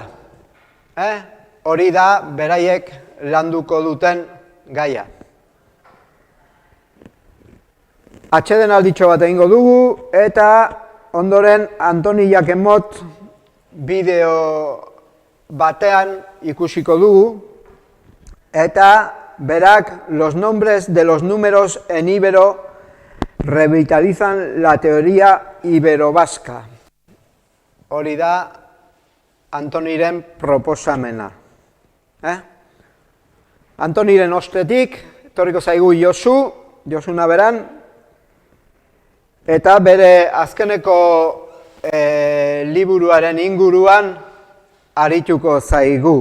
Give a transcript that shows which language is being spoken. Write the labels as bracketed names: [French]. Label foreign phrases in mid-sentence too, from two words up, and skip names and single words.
[Basque] Hori da beraiek landuko duten gaia. Atxeden alditxo bat egingo dugu, eta ondoren Antoni Jakemot bideo batean ikusiko dugu, eta berak [Spanish] los nombres de los números en íbero revitalizan la teoría ibero-vasca. [Basque] Hori da Antoniren proposamena. Antoniren ostetik, etorriko zaigu Josu Naberan, eta bere azkeneko liburuaren inguruan arituko zaigu.